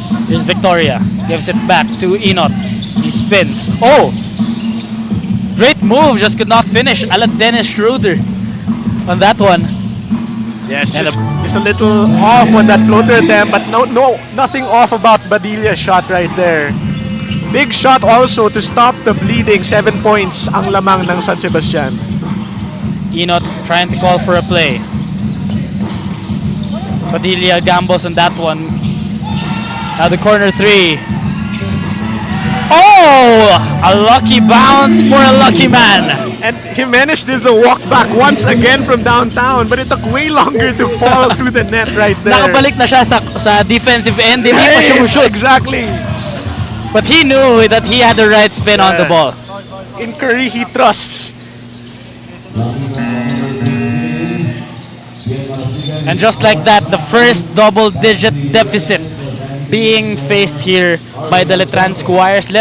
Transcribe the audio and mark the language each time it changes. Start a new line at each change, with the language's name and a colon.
English: Here's Victoria. Gives it back to Enot. He spins. Oh! Great move. Just could not finish. Ala Dennis Schroeder on that one. Yes, And just a little off on that floater attempt, but nothing off about Badilla's shot right there. Big shot also to stop the bleeding.
Filipino: 7 points ang lamang ng San Sebastian.
English: Enot trying to call for a play. Padilla gambles on that one. Now the corner 3. Oh! A lucky bounce for a lucky man. And Jimenez did the walk back once again from downtown, but it took way longer to fall through the net right there.
Filipino: Nakabalik na siya sa
English: defensive end.
Filipino: Hindi pa siya shoot.
English: Exactly. But he knew that he had the right spin on the ball. In Curry, he trusts. And just like that, the first double-digit deficit being faced here by the Letran Squires.